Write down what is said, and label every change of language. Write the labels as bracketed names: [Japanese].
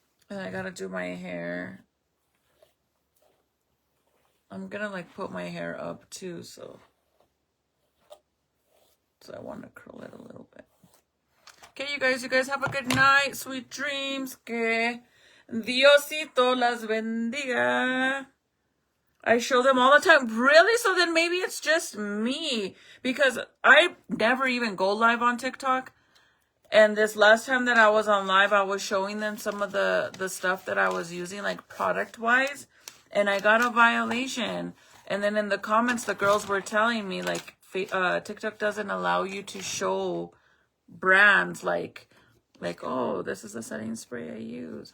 [English] And I gotta do my hair. I'm gonna like put my hair up too, so I want to curl it a little bit. Okay, you guys have a good night. Sweet dreams. [Spanish] Que Diosito las bendiga. [English] I show them all the time. Really? So then maybe it's just me. Because I never even go live on TikTok. And this last time that I was on live, I was showing them some of the stuff that I was using, like product-wise. And I got a violation. And then in the comments, the girls were telling me, like, TikTok doesn't allow you to show brands like, oh, this is the setting spray I use.